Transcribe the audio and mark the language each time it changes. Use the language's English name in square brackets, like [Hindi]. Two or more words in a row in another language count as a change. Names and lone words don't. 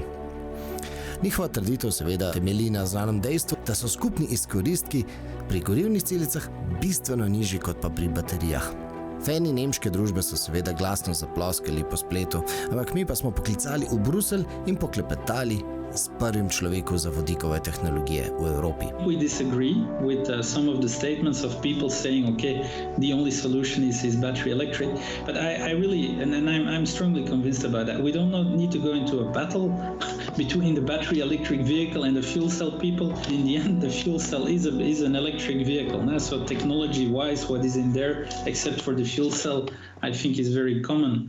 [Slovenian] Njihova trditev seveda temelji na znanem dejstvu, da so skupni izkoristki pri gorivnih celicah bistveno nižji kot pa pri baterijah. Fani nemške družbe so seveda glasno zaploskali po spletu, ampak mi pa smo poklicali v Bruselj in poklepetali s prvim človekom za vodikove tehnologije v Evropi. [English] We disagree with some of the statements of people saying, okay, the only solution is battery electric. But I really, and I'm strongly convinced about that. We don't need to go into a battle between the battery electric vehicle and the fuel cell people. In the end, the fuel cell is an electric vehicle. Now, so technology-wise, what is in there, except for the fuel cell, I think is very common.